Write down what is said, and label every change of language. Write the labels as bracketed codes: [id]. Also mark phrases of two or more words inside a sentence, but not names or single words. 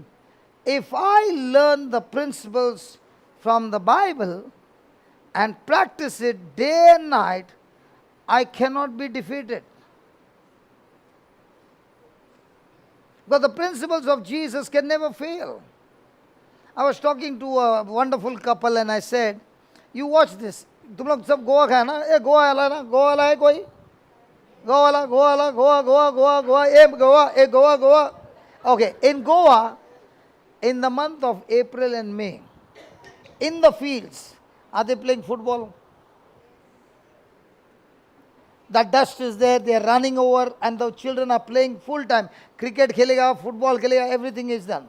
[en] If I learn the principles from the Bible and practice it day and night, I cannot be defeated. Because the principles of Jesus can never fail. I was talking to a wonderful couple and I said, you watch this. [hi] तुम लोग सब गोवा खाए ना, ये गोवा वाला ना, गोवा वाला है कोई, गोवा वाला, गोवा वाला, गोवा गोवा गोवा गोवा, ए गोवा गोवा. [en] Okay, in Goa, in the month of April and May, in the fields, are they playing football? The dust is there, they are running over, and the children are playing full time. [hi] क्रिकेट खेलेगा, फुटबॉल खेलेगा, [en] everything is done.